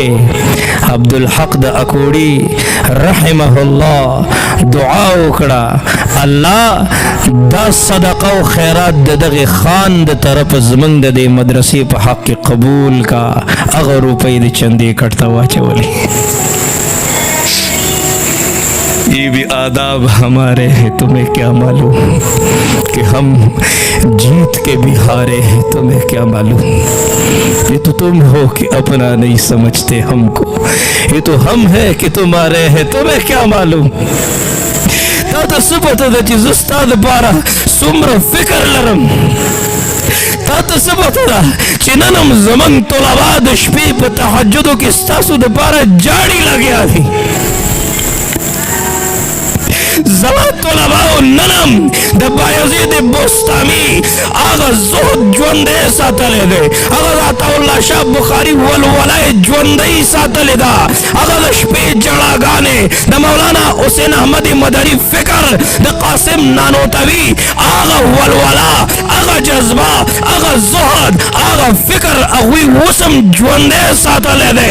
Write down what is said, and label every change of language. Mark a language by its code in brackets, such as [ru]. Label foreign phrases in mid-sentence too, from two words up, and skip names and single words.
[ps] عبدالحق د اکوړي [ar] رحمه الله [ps] دعا وکړه، الله دا صدقه او خیرات د دغه خان د طرف زمونږ د دې مدرسې په حق کې قبول کا. هغه روپۍ د چندې کټ ته واچولې. [ur] یہ بھی آداب ہمارے ہیں، تمہیں کیا معلوم کہ ہم جیت کے بھی ہارے ہیں، تمہیں کیا معلوم. یہ تو تم ہو کہ اپنا نہیں سمجھتے ہم کو، یہ تو ہم ہیں کہ تمہارے ہیں، تمہیں کیا معلوم. [ps] تا ته څه پته ده چې زه ستا دپاره څومره فکر لرم؟ تا ته څه پته ده چې نن هم زمونږ طلبا د شپې په تهجدو کې ستاسو دپاره جاړي لګیا دي؟ زما طلباو ننم د بایزید بستامي هغه زهد ژوندی ساتلی دی، هغه د عطاالله شاه بخاري ولوله یې ژوندی ساتلې ده، هغه د شپې جړاګانې د مولانا حسین احمد مدني فکر د قاسم نانوتوي هغه ولوله، هغه جذبه، هغه زهد، هغه فکر هغوی اوس هم ژوندی ساتلی دی.